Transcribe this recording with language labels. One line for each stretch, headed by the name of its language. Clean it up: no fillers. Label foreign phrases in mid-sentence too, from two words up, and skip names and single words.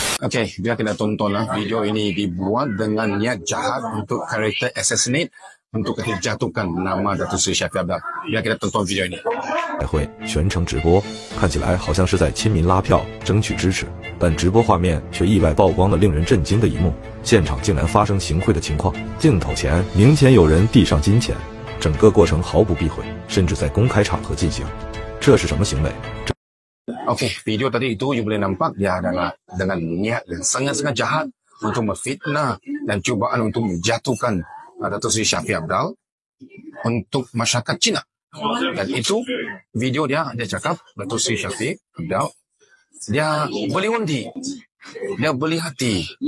Malay: Okey, biar kita tontonlah video ini dibuat dengan niat jahat untuk karakter assassinate, untuk jatuhkan nama Datuk Seri Shafie Apdal. Biar kita tonton video ini.
Chinese: 会全程直播，看起来好像是在亲民拉票争取支持，但直播画面却意外曝光了令人震惊的一幕，现场竟然发生行贿的情况，镜头前明显有人递上金钱，整个过程毫不避讳，甚至在公开场合进行，这是什么行为？
Malay: Okey, video tadi itu you boleh nampak dia adalah dengan niat dan sangat-sangat jahat untuk memfitnah dan cubaan untuk menjatuhkan Datuk Seri Shafie Apdal untuk masyarakat Cina. Dan itu video dia cakap Datuk Seri Shafie Apdal dia beli undi, dia beli hati.